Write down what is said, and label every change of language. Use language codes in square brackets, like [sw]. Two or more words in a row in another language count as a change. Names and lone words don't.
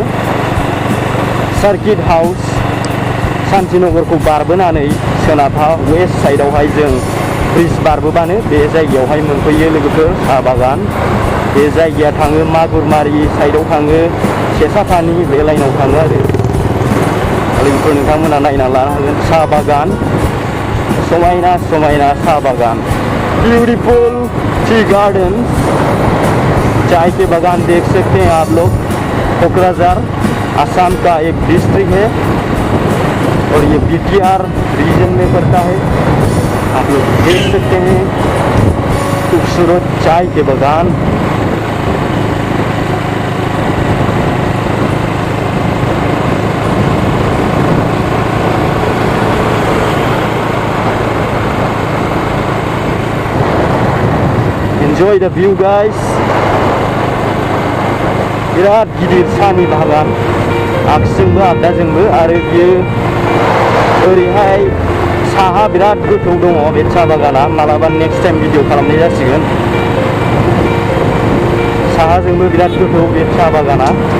[brx] सार्किट हाउस शान्तिनगरखौ बारबोनानै सोनाबहा [en] west sideaohai [brx] जों ब्रिज बारबोबानो बे जायगायावहाय मोनफैयो लोगोफोर साहा बागान। बे जायगाया थाङो मागुरमारि साइडआव थाङो, सेसापानि बे लाइनाव थाङो आरो लोगोफोर नोंथांमोना नायना लानो हागोन। साहा बागान, समायना समायना साहा बागान, [en] beautiful tea garden, [hi] चाय के बागान देख सकते हैं आप लोग। कोकराझार आसाम का एक डिस्ट्रिक्ट है और ये बीटीआर रीजन में पड़ता है। आप लोग देख सकते हैं खूबसूरत चाय के बागान। [en] Enjoy the view guys। [brx] बिराद गिदिर साहानि बागान, आगसिजोंबो आगदाजोंबो, आरो बियो ओरैहाय साहा बिराद गोथौ दङ बे साहा बागाना। मालाबा [en] next time [brx] भिडिअ खालामनाय जासिगोन। साहाजोंबो बिराद गोथौ बे साहा बागाना।